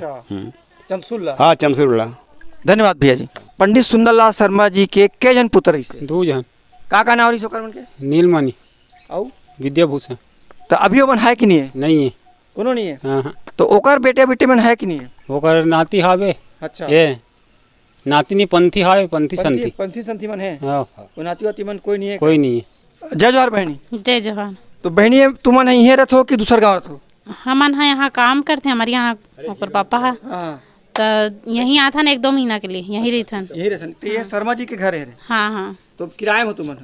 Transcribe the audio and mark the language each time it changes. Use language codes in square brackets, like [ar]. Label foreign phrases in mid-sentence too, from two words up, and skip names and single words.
[hne] चमसुल्ला। हाँ चमसुल्ला। धन्यवाद भैया जी। पंडित सुंदरलाल शर्मा जी के के जन पुत्र से? 2 जन। का नाम रही सोकर के? नीलमणि और विद्याभूषण। तो अभी मन है कि नहीं है? नहीं है। कोनो नहीं है? हाँ। तो ओकर बेटे बेटे मन है कि नहीं है? ओकर नाती हावे। अच्छा ये नाती नहीं पंथी हावे, पंथी संथी। पंथी संथी मन है? हाँ। वो नाती वाती मन कोई नहीं है? कोई नहीं है। जय जोहार बहनी। जय जोहार। तो बहनी तुम यहीं रहते हो कि दूसर गाँव रहते हो? हमन यहाँ काम करते, हमारे यहाँ ऊपर पापा है। हाँ। तो यहीं आता ना 1-2 महीना के लिए यहीं रहते। यही रहते? तो ये शर्मा जी के घर है? हाँ हाँ। तो किराए में तुम?